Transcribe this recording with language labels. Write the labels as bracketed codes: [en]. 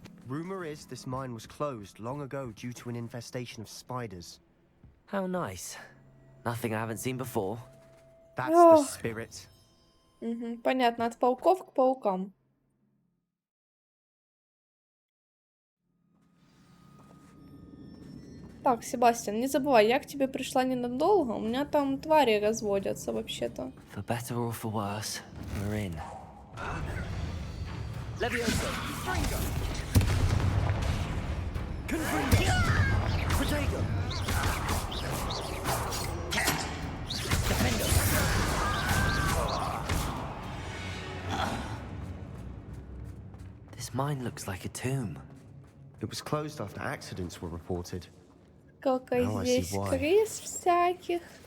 [en] Rumor is this mine was closed long ago due to an infestation of spiders. How nice. Nothing I haven't seen before. That's the spirit. [ru] Понятно, от пауков к паукам. Так, Себастьян, не забывай, я к тебе пришла ненадолго. У меня там твари разводятся вообще-то. [en] For better or for worse, we're in. Leviosa! Fringo! Confringo! Protego! Defendo! This mine looks like a tomb. It was closed after accidents were reported. [ru] Сколько здесь крыс всяких.